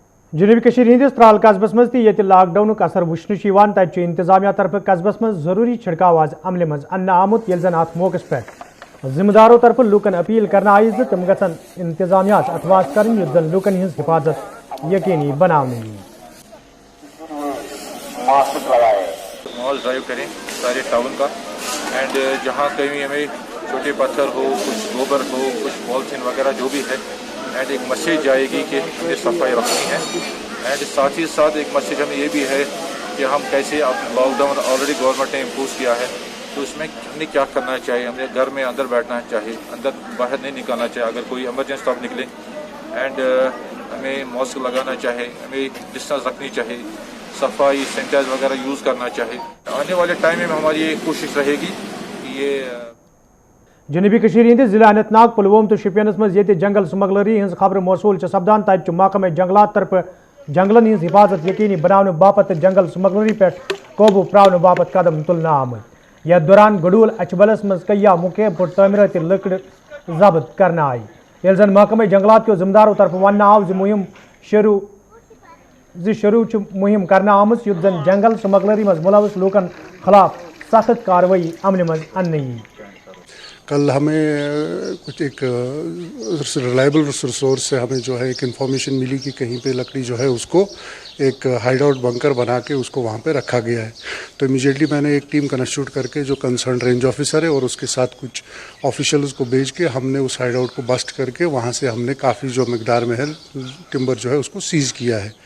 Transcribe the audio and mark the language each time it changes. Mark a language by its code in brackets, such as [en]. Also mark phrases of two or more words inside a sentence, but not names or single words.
[ks] جنوبی کشیر ہندس ترال قصبس مز تی لاک ڈاؤنک اثر وچھن تت انتظامیہ طرف قصبس مز ضروری چھڑکاو آز عمل مز ان آمت یل زن ات موقع پہ ذمہ داروں طرف لوکن اپیل کرنا آئی تم گھن انتظامیہ اتواس کریں یت زن لوکن ہز حفاظت یقینی بنانے [ur] مال ڈرائیو کریں سارے ٹاؤن کا اینڈ جہاں کہیں ہمیں چھوٹے پتھر ہو کچھ گوبر ہو کچھ پالیتھین وغیرہ جو بھی ہے اینڈ ایک میسیج جائے گی کہ ہمیں صفائی رکھنی ہے اینڈ ساتھ ہی ساتھ ایک میسیج ہمیں یہ بھی ہے کہ ہم کیسے اب [en] lockdown already government [ur] نے امپوز کیا ہے تو اس میں ہمیں کیا کرنا چاہیے. ہمیں گھر میں اندر بیٹھنا چاہیے, اندر باہر نہیں نکالنا چاہیے. اگر کوئی ایمرجنسی تو آپ نکلیں اینڈ ہمیں ماسک لگانا چاہیے, ہمیں ڈسٹینس رکھنی چاہیے, صفائی سینیٹائز وغیرہ یوز کرنا چاہیے. آنے والے ٹائم میں ہماری یہ کوشش رہے گی کہ یہ [ks] جنوبی کشیر ہندس ضلع اننت ناگ پلووم تو شپینس مز یہ جنگل سمگلری ہز خبر موصول سپدان تت محکمہ جنگلات طرف جنگلن ہز حفاظت یقینی بنانے باپت جنگل سمگلری پہ قوبو پراؤن باپت قدم تلنا آمت. یتھ دوران گڈول اچبلس مز کیا مقیم پٹ تعمیراتی لکڑ ضبط کرنا آئی یل زن [ur] محکمہ جنگلات کے ذمہ داروں [ks] طرف ون آو مہم شروع مہم کرنا آمت یت زن جنگل سمگلری مز ملوث لوکن خلاف سخت کاروائی عمل مز ان. [ur] کل ہمیں کچھ ایک [en] reliable resource [ur] سے ہمیں جو ہے ایک انفارمیشن ملی کہ کہیں پہ لکڑی جو ہے اس کو ایک [en] hideout bunker [ur] بنا کے اس کو وہاں پہ رکھا گیا ہے. تو امیجیٹلی میں نے ایک [en] team constitute [ur] کر کے جو [en] concerned range officer [ur] ہے اور اس کے ساتھ کچھ آفیشلز کو بھیج کے ہم نے اس [en] hideout [ur] کو بسٹ کر کے وہاں سے ہم نے کافی جو مقدار میں ہے ٹمبر جو ہے اس کو سیز کیا ہے.